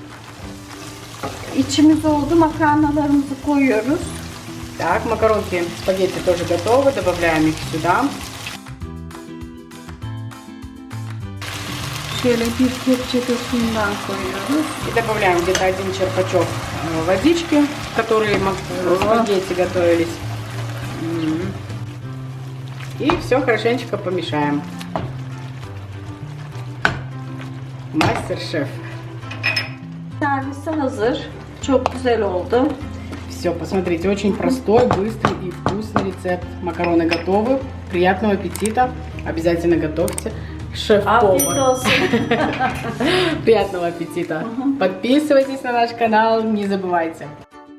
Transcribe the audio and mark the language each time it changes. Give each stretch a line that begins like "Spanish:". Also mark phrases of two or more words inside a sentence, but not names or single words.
Turkish: İçimiz oldu. Makarnalarımızı koyuyoruz.
Russian: Так, макаронки, спагетти тоже готовы. Добавляем их сюда.
Turkish: Şöyle bir kepçe de suyundan koyuyoruz.
Russian: И добавляем где-то 1 черпачок водички, в которой спагетти готовились. И все хорошенечко помешаем. Мастер-шеф.
Turkish: Servise hazır. Çok güzel oldu.
Russian: Все, посмотрите, очень простой, быстрый и вкусный рецепт. Макароны готовы. Приятного аппетита. Обязательно готовьте. Шеф-повар.
Turkish: Afiyet olsun.
Russian: Приятного аппетита. Подписывайтесь на наш канал, не забывайте.